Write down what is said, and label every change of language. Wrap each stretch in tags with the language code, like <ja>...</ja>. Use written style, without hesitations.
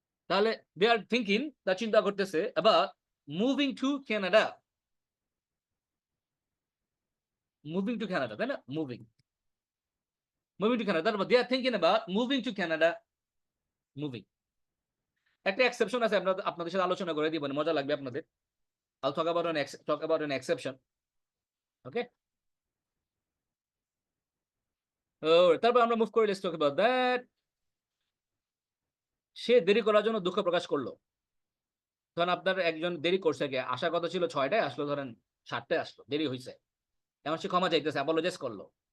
<bn>তাহলে</bn> <en>they are thinking,</en> <bn>তা চিন্তা করতেছে,</bn> <en>about moving to Canada, moving to Canada,</en> <bn>তাই না?</bn> <en>moving, moving to Canada,</en> <bn>তারপর</bn> <en>They are thinking about moving to Canada, moving.</en> <bn>একটা এক্সেপশন আছে, আপনাদের সাথে আলোচনা করে দিব, মজা লাগবে আপনাদের।</bn> <en>I'll talk about an exception. Okay?</en> <bn>তারপর আমরা মুভ করি,</bn> <en>let's talk about that.</en> <bn>সে দেরি করার জন্য দুঃখ প্রকাশ করলো। ধরেন আপনার একজন দেরি করছে, কি আসার কথা ছিল 6টায়, আসলো ধরেন 7টায় আসলো, দেরি হয়েছে। এমন সে ক্ষমা চাইতেছে, অ্যাপোলোজাইজ করলো।</bn>